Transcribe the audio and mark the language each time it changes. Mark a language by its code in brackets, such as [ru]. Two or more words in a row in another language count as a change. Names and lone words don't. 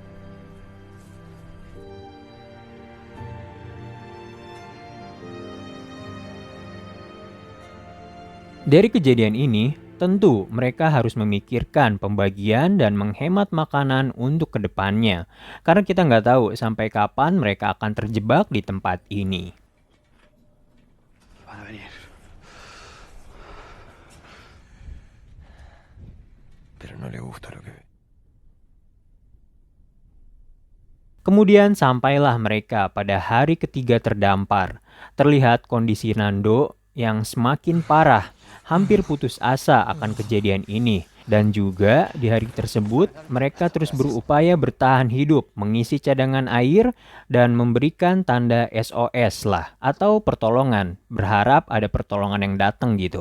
[id] Dari kejadian ini, tentu mereka harus memikirkan pembagian dan menghemat makanan untuk kedepannya. Karena kita nggak tahu sampai kapan mereka akan terjebak di tempat ini. [es] Pero no le gusta lo que ve. [id] Kemudian sampailah mereka pada hari ketiga terdampar. Terlihat kondisi Nando yang semakin parah, hampir putus asa akan kejadian ini. Dan juga di hari tersebut mereka terus berupaya bertahan hidup, mengisi cadangan air dan memberikan tanda SOS lah atau pertolongan, berharap ada pertolongan yang datang gitu.